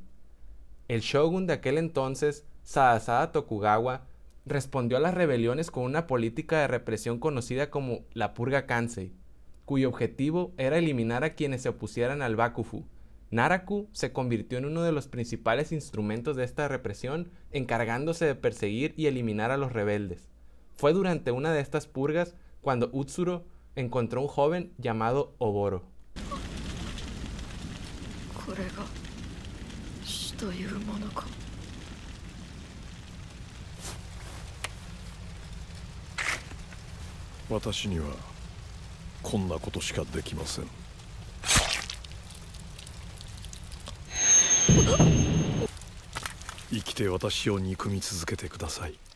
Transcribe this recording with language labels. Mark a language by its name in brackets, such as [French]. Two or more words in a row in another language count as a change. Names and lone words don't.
[Spanish] El shogun de aquel entonces, Sadasada Tokugawa, respondió a las rebeliones con una política de represión conocida como la Purga Kansei, cuyo objetivo era eliminar a quienes se opusieran al Bakufu. Naraku se convirtió en uno de los principales instrumentos de esta represión, encargándose de perseguir y eliminar a los rebeldes. Fue durante una de estas purgas cuando Utsuro encontró un joven llamado Oboro. [Japanese] これが死というものか。私にはこんなことしかできません。生きて私を憎み続けてください。